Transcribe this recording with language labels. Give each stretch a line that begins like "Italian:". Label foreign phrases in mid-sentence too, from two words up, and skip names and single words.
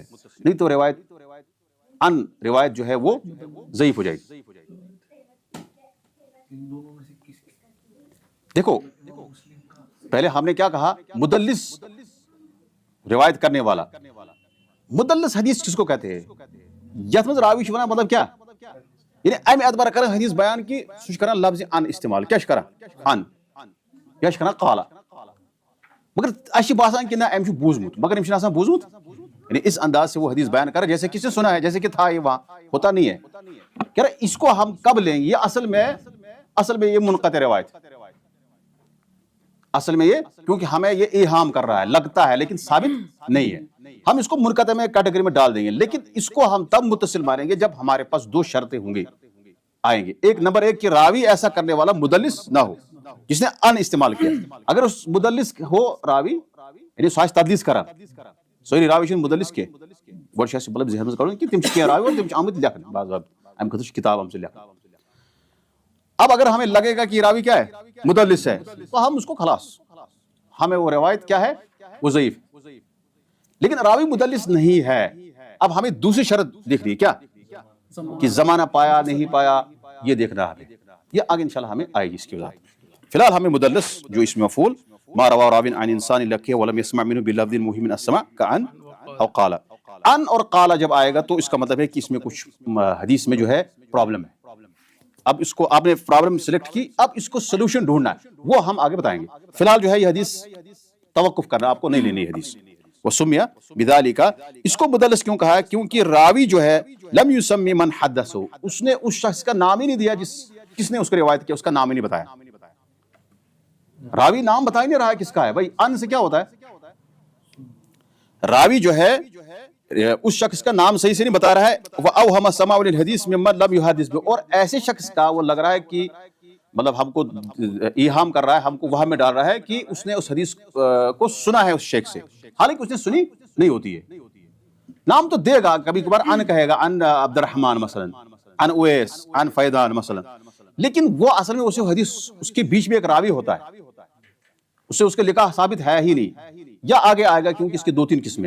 Urdu: نہیں تو روایت ان روایت جو ہے وہ ضعیف ہو جائے گی. دیکھو پہلے ہم نے کیا کہا، مدلس روایت کرنے والا. مدلس حدیث کس کو کہتے ہیں؟
Kashmiri: یتھ مز راوی چھُ ونان مطلب کیا، یعنی امہ اعتبار کران حدیث بیان کہ سہ چھُ کران لفظ ان استعمال. کیا چھُ کران؟ ان. یا چھُ کران قالا. مگر اس باسان کہ نہ ام چھُ بوزمت، مگر ام چھُ آسان بوزمت.
Urdu: یعنی اس انداز سے وہ حدیث بیان کر جیسے کسی نے سنا ہے، جیسے کہ تھا یہ وہاں، ہوتا نہیں ہے. کہہ رہا اس کو ہم کب لیں گے؟ یہ اصل میں یہ منقطع روایت، اصل میں یہ، کیونکہ ہمیں یہ ایہام کر رہا ہے، لگتا ہے لیکن ثابت نہیں ہے. ہم اس کو منقطع میں کیٹیگری میں ڈال دیں گے. لیکن اس کو ہم تب متصل مانیں گے جب ہمارے پاس دو شرطیں ہوں گے، آئیں گے. ایک نمبر ایک کہ راوی ایسا کرنے والا مدلس نہ ہو جس نے ان استعمال کیا. اگر اس مدلس ہو راوی یعنی
Kashmiri: سہ تدلیس کران، سوری راوی چھُنہٕ مدلس کی گۄڈٕ چھُ اَسہِ مطلب ذہن منٛز کڑُن کہ تِم چھِ کینٛہہ راوی اور تِم چھِ آمٕتۍ لیکھنہٕ بعض امہِ خٲطرٕ چھِ کتاب آمژٕ لیکھنہٕ.
Urdu: اب اگر ہمیں لگے گا کہ یہ راوی کیا ہے، مدلس ہے، تو ہم اس کو خلاص، ہمیں وہ روایت کیا ہے، وہ ضعیف. لیکن راوی مدلس نہیں ہے، اب ہمیں دوسری شرط دیکھنی ہے کیا، کہ زمانہ پایا نہیں پایا، یہ دیکھنا ہے. یہ آگے انشاءاللہ ہمیں آئے گی اس کی وضاحت. فی الحال ہمیں مدلس جو اسم مفعول
Arabic: ما روا راوی عن انسان لکھے ولم يسمع منه بلفظ مهم من السماع كأن او قال.
Urdu: ان اور قال جب آئے گا تو اس کا مطلب ہے کہ اس میں کچھ حدیث میں جو ہے پرابلم ہے. اب اس کو آپ نے پرابلم سلیکٹ کی، اب اس کو سلوشن ڈھونڈنا ہے، وہ ہم آگے بتائیں گے. فی الحال جو ہے یہ حدیث توقف کرنا، آپ کو نہیں لینی حدیث.
Arabic: وسمیا بذالک،
Urdu: اس کو مدلس کیوں کہا ہے؟ کیونکہ راوی جو ہے
Arabic: لم یسمی من حدثه،
Urdu: اس نے اس شخص کا نام ہی نہیں دیا جس نے اس کو روایت کیا، اس کا نام ہی نہیں بتایا. راوی نام بتا ہی نہیں رہا ہے کس کا ہے. بھائی ان سے کیا ہوتا ہے، راوی جو ہے اس شخص کا نام صحیح سے نہیں بتا رہا ہے.
Arabic: وَأَوْهَمَ سَمَاعُ لِلْحَدِيثِ مِمَّنْ لَمْ يُحَدِّثْ بِهِ،
Urdu: اور ایسے شخص کا وہ لگ رہا ہے کہ مطلب ہم کو ایہام کر رہا ہے، ہم کو وہم میں ڈال رہا ہے کہ اس نے اس حدیث کو سنا ہے اس شیخ سے، حالانکہ اس نے سنی نہیں ہوتی ہے. نام تو دے گا، کبھی کبھار ان کہے گا، ان عبد الرحمن مثلا، ان اویس، ان فیضان مثلا، لیکن وہ اصل میں اسے حدیث اس کے بیچ میں ایک راوی ہوتا ہے، اسے اس کے لکھا ثابت ہے ہی نہیں، یا آگے آئے گا کیونکہ اس کی دو تین قسمیں ہیں.